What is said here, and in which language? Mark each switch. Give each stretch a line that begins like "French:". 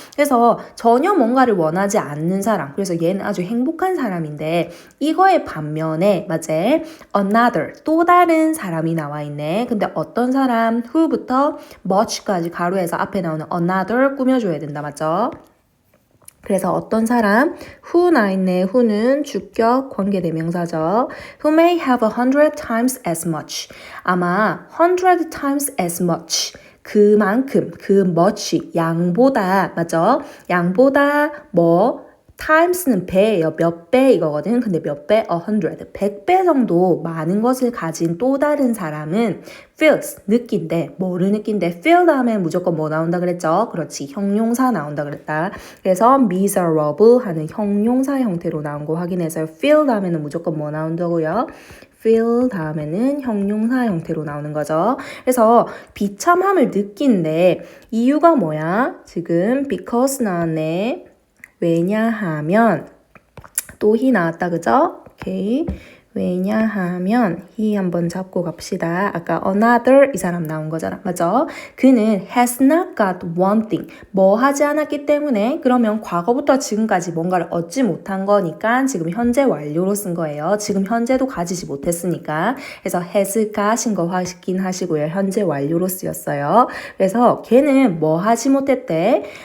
Korean: 그래서 전혀 뭔가를 원하지 않는 사람 그래서 얘는 아주 행복한 사람인데 이거의 반면에 맞지? another 또 다른 사람이 나와 있네. 근데 어떤 사람 who부터 much까지 가로해서 앞에 나오는 another 꾸며줘야 된다 맞죠? 그래서 어떤 사람 who 나와 있네. who는 주격 관계대명사죠.
English: who may have 100 times as much.
Korean: 아마
English: 100 times as much.
Korean: 그만큼, 그 much, 양보다, 맞죠? 양보다 뭐 times는 배예요. 몇 배 이거거든. 근데 몇 배? 100. 100배 정도 많은 것을 가진 또 다른 사람은 feels, 느낀대. 뭐를 느낀대? feel 다음에 무조건 뭐 나온다 그랬죠? 그렇지. 형용사 나온다 그랬다. 그래서 miserable 하는 형용사 형태로 나온 거 확인해서 feel 다음에는 무조건 뭐 나온다고요? feel 다음에는 형용사 형태로 나오는 거죠. 그래서 비참함을 느낀대. 이유가 뭐야? 지금 because 나왔네. 왜냐하면 또 he 나왔다 그죠? 오케이. 왜냐하면 he 한번 잡고 갑시다. 아까 another 이 사람 나온 거잖아. 맞죠? 그는
English: has not got one thing.
Korean: 뭐 하지 않았기 때문에 그러면 과거부터 지금까지 뭔가를 얻지 못한 거니까 지금 현재 완료로 쓴 거예요. 지금 현재도 가지지 못했으니까. 그래서 has got인 거 확인 하시고요. 현재 완료로 쓰였어요. 그래서 걔는 뭐 하지 못했대?